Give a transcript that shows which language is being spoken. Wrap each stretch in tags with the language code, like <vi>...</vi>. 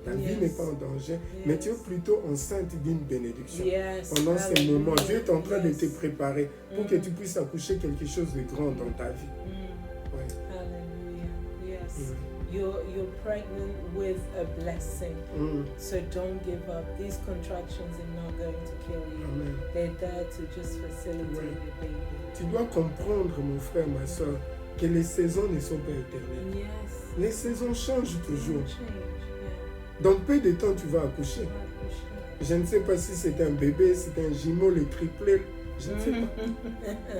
<fr>Ta vie n'est pas en danger, mais tu es plutôt enceinte d'une bénédiction. Pendant ces moments, Dieu est en train de te préparer pour que tu puisses accoucher quelque chose de grand dans ta vie. Ouais.</fr> <en>Hallelujah. Yes. You're pregnant with a blessing. So don't give up. These contractions are not going to kill you. Amen. They're there to just facilitate the baby.</en> <fr>Tu dois comprendre, mon frère, ma soeur, que les saisons ne sont pas éternelles.</fr> <en>Yes.</en> <fr>Les saisons changent toujours. Change, Dans peu de temps, tu vas accoucher. Je ne sais pas si c'est un bébé, c'est un jumeau, le triplé, je ne sais pas.</fr>